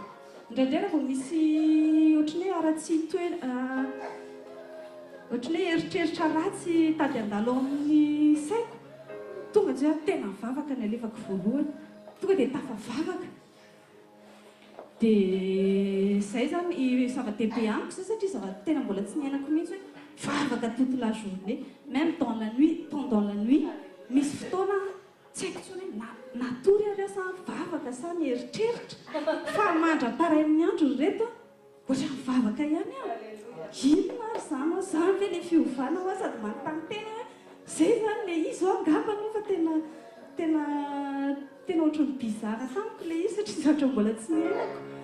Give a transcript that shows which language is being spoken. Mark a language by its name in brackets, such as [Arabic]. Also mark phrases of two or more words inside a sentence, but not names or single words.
[Malagasy] Indraindray raha vao misy ohatrany hoe aratsy ohatrany hoe eritreritra ratsy tady an-dalo amin'ny saiko tonga dia tena mivavaka ny alefako voalohany tonga dia tafavavaka. Dia izay zany zava-dehibe amiko zay satria zavatra tena mbola tsy niainako mihitsy hoe vavaka [French] toute la journée même pendant la nuit [Malagasy] misy fotoana tsy haiko tsony hoe natory ary sa mivavaka sa mieritreritra fa mandra paray amin'ny andro reto ohatrany ihany aho inona ary zany zany ve le fiovana ho sady manontany tena zay zany le izy ao angambany fa tena ohatran'ny bizara tamiko le izy satria zatra mbola tsy niainako